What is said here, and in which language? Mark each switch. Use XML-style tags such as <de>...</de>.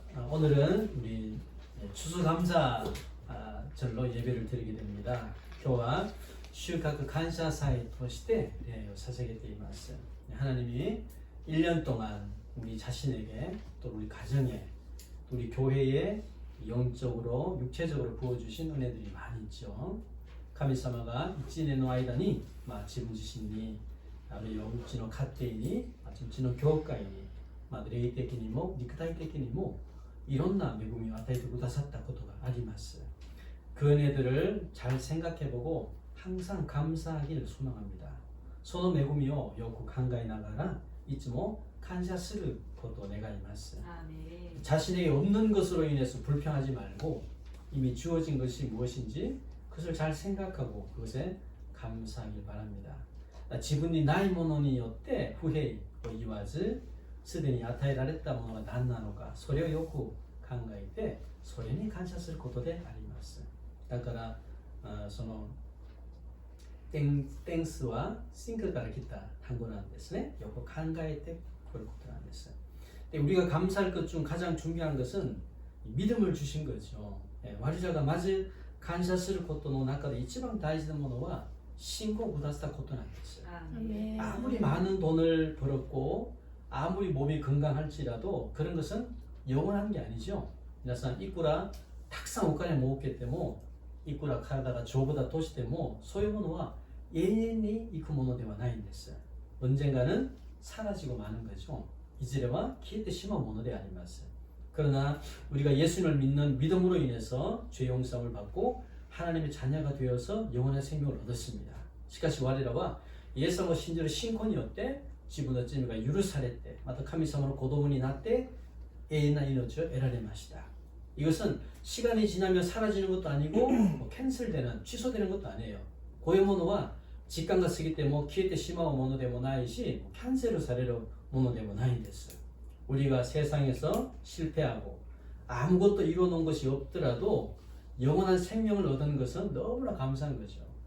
<ko>오늘은 우리 추수감사절로 예배를 드리게 됩니다.</ko> <ja>今日は収穫感謝祭として礼を捧げています。</ja> <ko>하나님이 1년 동안 우리 자신에게 또 우리 가정에 또 우리 교회에 영적으로 육체적으로 부어주신 은혜들이 많이 있죠.</ko> <ja>神様が1年の間に、自分自身にあるいはうちの家庭に、うちの教会に、霊的にも肉体的にもいろんな恵みを与えてくださったことがあります。</ja> <ko>그 은혜들을 잘 생각해보고 항상 감사하기를 소망합니다.</ko> <ja>その恵みをよく考えながらいつも感謝することを願います。</ja> <ko>자신에게 없는 것으로 인해서 불평하지 말고 이미 주어진 것이 무엇인지 그것을 잘 생각하고 그것에 감사하길 바랍니다.</ko> <ja>自分にないものによって不平を言わずすでに与えられたものが何なのかそれをよく考えてそれに感謝することであります。だからその땡스はthinkから来た単語なんですね。よく考えてくることなんです。</ja> <ko>우리가 감사할 것 중 가장 중요한 것은 믿음을 주신 거죠.</ko> <ja>我々がまず感謝することの中で一番大事なものは信仰をくださったことなんです。</ja> <ko>아무리 많은 돈을 벌었고 아무리 몸이 건강할지라도 그런 것은 영원한 게 아니죠.</ko> <ja>皆さんいくらたくさんお金儲けてもいくら体が丈夫だとしてもそういうものは永遠に行くものではないんです。</ja> <ko>언젠가는 사라지고 마는 거죠.</ko> <ja>이제와消えてしまうものであります。</ja> <ko>그러나 우리가 예수님을 믿는 믿음으로 인해서 죄 용서함을 받고 하나님의 자녀가 되어서 영원한 생명을 얻었습니다.</ko> <ja>しかし我らはイエス様を信じる信仰によって自分の罪が許されてまた神様の子供になって永遠な命を得られました。</ja> <ko>이것은 시간이 지나면 사라지는 것도 아니고 캔슬되는 취소되는 것도 아니에요.</ko> <ja>こういうものは時間が過ぎても消えてしまうものでもないしキャンセルされるものでもないんです。</ja> <ko>우리가 세상에서 실패하고 아무것도 이루어놓은 것이 없더라도 영원한 생명을 얻은 것은 너무나 감사한 거죠.</ko>